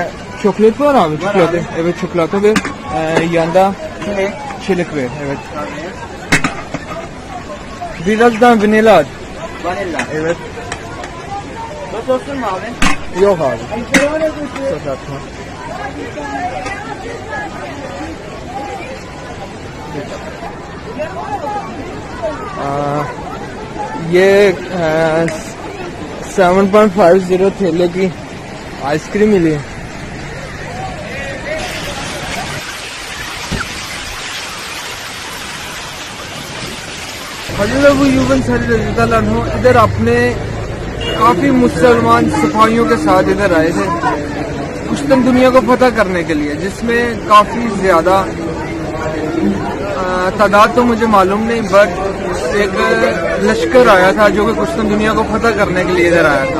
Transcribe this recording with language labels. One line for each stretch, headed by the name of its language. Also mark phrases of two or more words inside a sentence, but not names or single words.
Turkish: Çikolata var abi, çikolata. Evet çikolata ver. Yanında çilek ver. Evet. Birazdan vanilla. Vanilla. Evet. Sos olsun mu abi? Yok abi. Sos atma.
Hindi: ये 7.50 थैले की आइसक्रीम मिली। हज़रत अबू अय्यूब अंसारी
Arabic: رضي الله عنه
Hindi: इधर अपने काफ़ी मुसलमान सिपाहियों के साथ इधर आए थे कुश्तन दुनिया को फतह करने के लिए, जिसमें काफ़ी ज़्यादा तादाद तो मुझे मालूम नहीं, बट एक लश्कर आया था जो कि कुश्तन दुनिया को फतह करने के लिए इधर आया था।